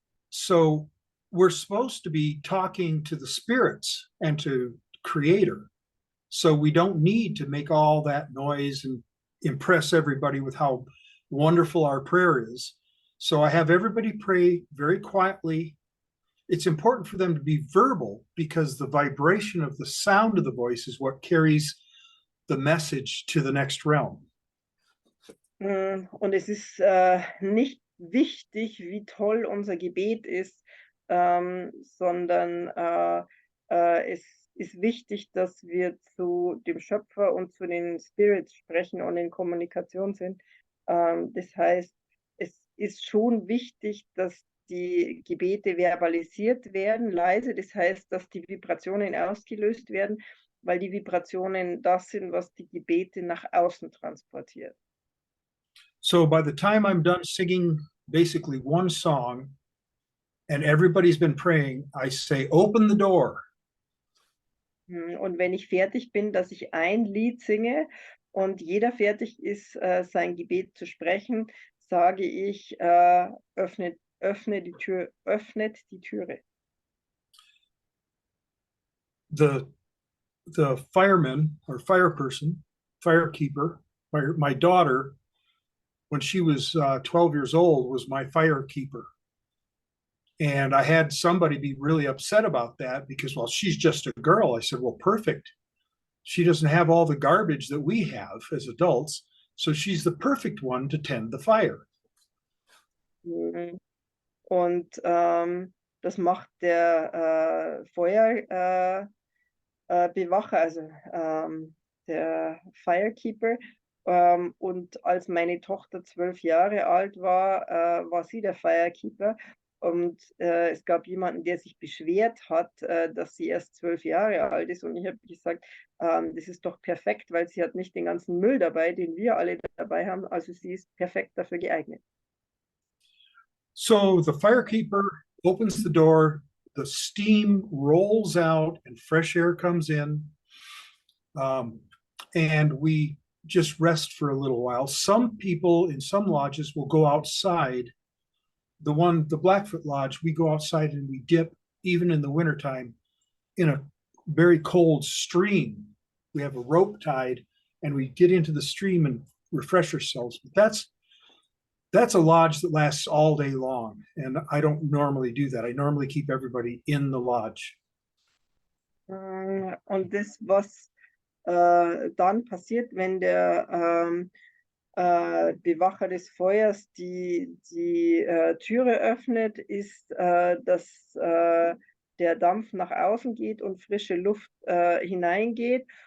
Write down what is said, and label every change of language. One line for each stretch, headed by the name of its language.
English: So we're supposed to be talking to the spirits and to Creator. So we don't need to make all that noise and impress everybody with how wonderful our prayer is. So I have everybody pray very quietly. It's important for them to be verbal because the vibration of the sound of the voice is what carries the message to the next realm.
German: Und es ist nicht wichtig, wie toll unser Gebet ist, sondern es ist wichtig, dass wir zu dem Schöpfer und zu den Spirits sprechen und in Kommunikation sind. Das heißt, es ist schon wichtig, dass die Gebete verbalisiert werden, leise. Das heißt, dass die Vibrationen ausgelöst werden, weil die Vibrationen das sind, was die Gebete nach außen transportiert.
English: So by the time I'm done singing basically one song and everybody's been praying, I say, open the door.
German: Und wenn ich fertig bin, dass ich ein Lied singe und jeder fertig ist, sein Gebet zu sprechen, sage ich, öffnet die Tür, öffnet die Türe.
English: The fireman or fireperson, firekeeper, my daughter, when she was 12 years old, was my firekeeper. And I had somebody be really upset about that because, well, she's just a girl. I said, well, perfect. She doesn't have all the garbage that we have as adults. So she's the perfect one to tend the fire.
German: Und das macht der Feuerbewacher, also der Firekeeper. Und als meine Tochter 12 Jahre alt war, war sie der Firekeeper. Und es gab jemanden, der sich beschwert hat, dass sie erst 12 Jahre alt ist. Und ich habe gesagt, das ist doch perfekt, weil sie hat nicht den ganzen Müll dabei, den wir alle dabei haben. Also sie ist perfekt dafür geeignet.
English: So the firekeeper opens the door, the steam rolls out and fresh air comes in. And we just rest for a little while. Some people in some lodges will go outside. The Blackfoot Lodge, we go outside and we dip, even in the wintertime, in a very cold stream. We have a rope tied and we get into the stream and refresh ourselves. But that's a lodge that lasts all day long. And I don't normally do that. I normally keep everybody in the lodge.
German: Und das, was dann passiert, wenn der Bewacher des Feuers die Türe öffnet, ist, dass der Dampf nach außen geht und frische Luft hineingeht.